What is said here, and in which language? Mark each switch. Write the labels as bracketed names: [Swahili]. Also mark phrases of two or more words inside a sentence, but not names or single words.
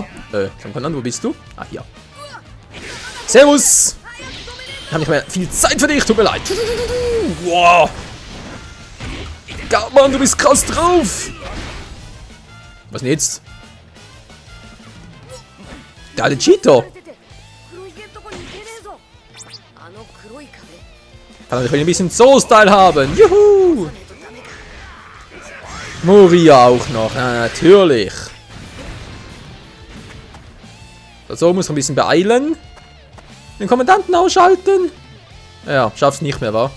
[German] Wo bist du? Ah, hier. Servus! Ich habe nicht mehr viel Zeit für dich, tut mir leid. Wow. Gartmann, du bist krass drauf. Was denn jetzt? Der alte Cheater. [Japanese] 黒いゲットコに行けねえぞあの黒い壁 [German] Kann ich ein bisschen Soul-Style haben. Juhu. Moria auch noch. Ja, natürlich. So, muss ich ein bisschen beeilen. Den Kommandanten ausschalten. Ja, schaff's nicht mehr, wa?